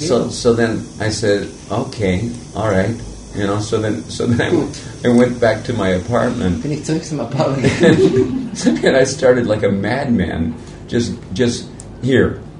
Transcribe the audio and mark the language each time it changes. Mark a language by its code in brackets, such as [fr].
[en] So then I said, okay, all right. So then I went back to my apartment. [de] Bin ich zurück zum Apartment. [en] And I started like a madman. Just here.